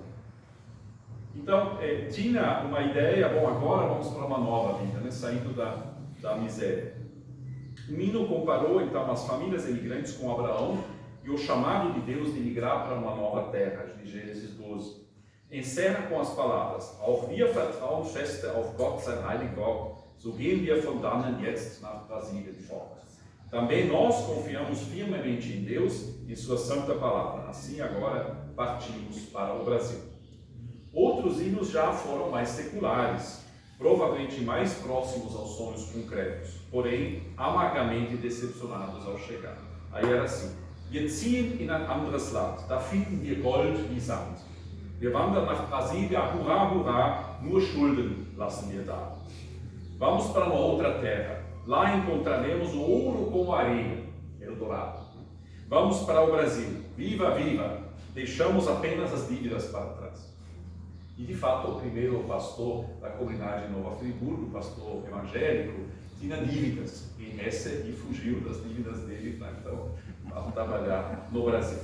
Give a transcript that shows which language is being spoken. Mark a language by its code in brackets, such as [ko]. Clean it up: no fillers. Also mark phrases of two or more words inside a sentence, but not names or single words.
[pt] Então, tinha uma ideia, bom, agora vamos para uma nova vida, né, saindo da miséria. O Mino comparou, então, as famílias imigrantes com Abraão e o chamado de Deus de migrar para uma nova terra, de Gênesis 12. Encerra com as palavras: [de] Auch wir vertrauen feste auf Gott, sein heiligen Gott, so gehen wir von dannen jetzt nach Brasilien fort. [pt] Também nós confiamos firmemente em Deus e sua santa palavra. Assim agora partimos para o Brasil. Outros hinos já foram mais seculares, provavelmente mais próximos aos sonhos concretos, porém amargamente decepcionados ao chegar. Aí era assim: [de] Wir ziehen in ein anderes Land, da finden wir Gold wie Sand. Wir wandern nach Brasilia, hurra, hurra, Nur Schulden lassen wir da. [pt] Vamos para uma outra terra. Lá encontraremos o ouro com areia, Eldorado. Vamos para o Brasil. Viva, viva! Deixamos apenas as dívidas para trás. E de fato, o primeiro pastor da comunidade de Nova Friburgo, o pastor evangélico, tinha dívidas em Hesse e fugiu das dívidas dele para então trabalhar no Brasil.